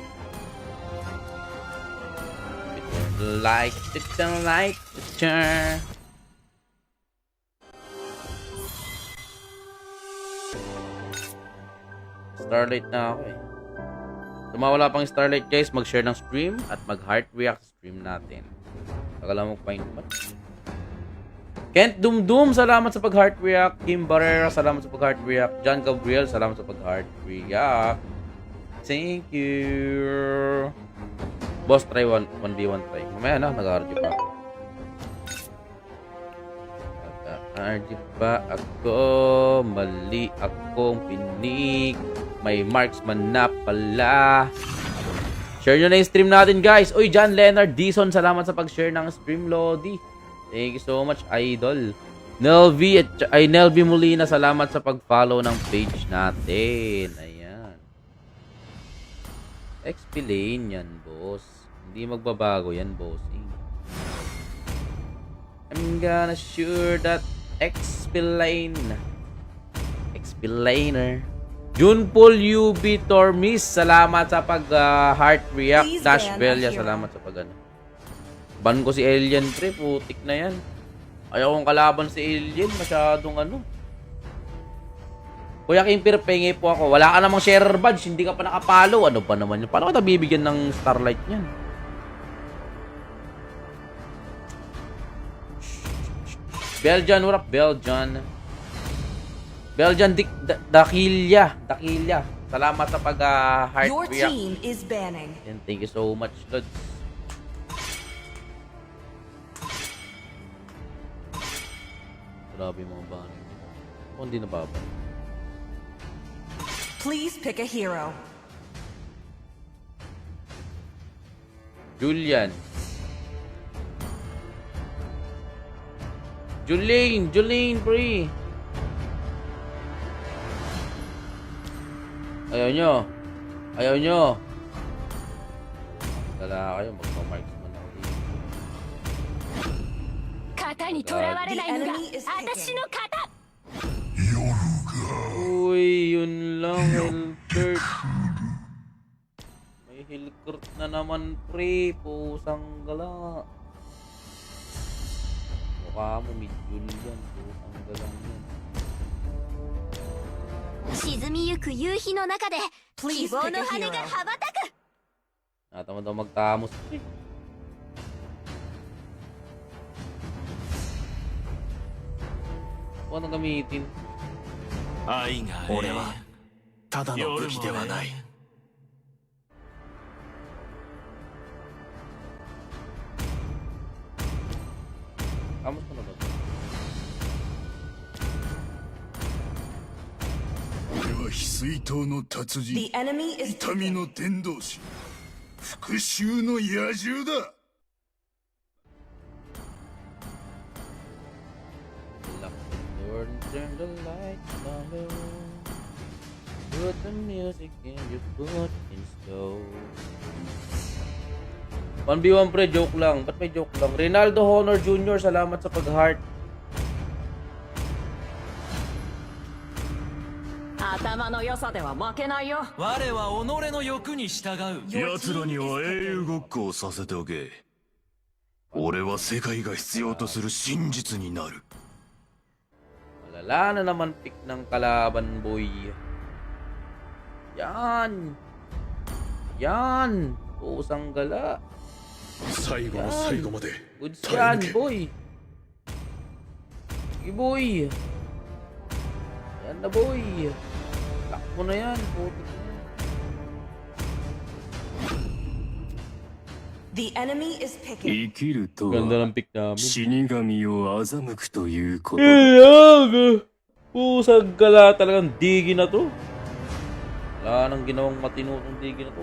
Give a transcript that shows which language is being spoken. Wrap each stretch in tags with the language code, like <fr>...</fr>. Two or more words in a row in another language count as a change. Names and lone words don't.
<tl>Like, Starlight na ako eh. Sa mga wala pang Starlight, guys, mag-share ng stream at mag-</tl> <en>heart react</en> <tl>stream natin. Tagal lang mag-find ba? Kent Dumdum, salamat sa pag-</tl> <en>heart react.</en> <tl>Kim Barrera, salamat sa pag-</tl> <en>heart react.</en> <tl>John Gabriel, salamat sa pag-</tl> <en>heart react. Thank you. Boss, try 1v1 try.</en> <tl>Mamaya na, nag-RG pa ako. Nag-RG pa ako. Mali akong pinig. May marksman na pala. Share nyo na yung stream natin, guys. Uy, John Leonard Dison, salamat sa pag-share ng stream, Lodi.</tl> <en>Thank you so much, idol.</en> <tl>Nelvi Molina, salamat sa pag-follow ng page natin. Ayan.</tl> <en>XP lane</en> <tl>yan, boss. Hindi magbabago yan, bossing.</tl> <en>I'm gonna sure that XP lane. XP laner.</en> <tl>Junpol UB Tormis, salamat sa pag-</tl> <en>heart react.</en> <tl>Dash Belia, salamat sa pag-ano. Ban ko si Alien, pre. Putik na yan. Ayaw kong kalaban si Alien. Masyadong ano. Kuya Kimpir, pengi po ako. Wala ka namang sharer badge. Hindi ka pa nakapalo. Ano pa naman yun? Paano kita bibigyan ng Starlight yan?</tl> <en>Belgian, what up, Belgian?</en> <tl>Belgian Dakilya. Salamat sa pag-heart</tl> <en>Your</en> <tl>react.</tl> <en>team is banning. And thank you so much, Lods.</en> <tl>Grabe mga banning. Ako hindi nababa.</tl> <en>Please pick a hero.</en> <tl>Julian. Julene, pre. Ayaw nyo. Dala kayo, magpa-marksman ako dito.</tl> <ja>型にとらわれないのが</ja> <en>The enemy is</en> <ja>私の型</ja> <tl>Uy, yun lang, Hellcurt. May Hellcurt na naman, pre. Pusang gala. Mukha mo, mid-jul yan. Pusang galang yan.</tl> <ja>沈みゆく夕日の中で希</ja> <en>Please</en> <ja>望</ja> <en>pick</en> <ja>の</ja> <en>a</en> <ja>羽</ja> <en>hero.</en> <ja>が羽ばたく</ja> <tl>Natamad daw magtamos, pre. Huwag nang gamitin.</tl> <ja>愛が俺はただの武器ではない。</ja> <tl>Tamos ko na ba?</tl> <ja>俺は翡翠島の達</ja> <en>The</en> <ja>人</ja> <en>enemy is</en> <ja>痛みの伝道師復讐の野獣だ</ja> <en>Lock the door and turn the lights down low. Put the music in your foot in slow.</en> <tl>1v1 pre, joke lang. Ba't may joke lang? Rinaldo Honor Jr., salamat sa pag-heart.</tl> <ja>頭の良さでは負けないよ。我は己の欲に従う。奴らには英雄ごっこをさせておけ俺は世界が必要とする真実になる</ja> <tl>Malala na naman pick ng kalaban, boy. Yan. Pusang gala.</tl> <ja>最後の最後まで</ja> <tl>Goods</tl> <ja>耐え</ja> <tl>yan,</tl> <ja>抜け</ja> <tl>boy. Sige, boy. Yan na, boy. Lock mo na yan. Putik na yan.</tl> <en>The enemy is picking.</en> <ja>生きると</ja> <tl>Ganda</tl> <ja>は</ja> <tl>ng pick namin.</tl> <ja>死神を欺くということ</ja> <tl>Ilag! Pusang gala talagang digi na to. Wala nang ginawang matino tong digi na to.</tl>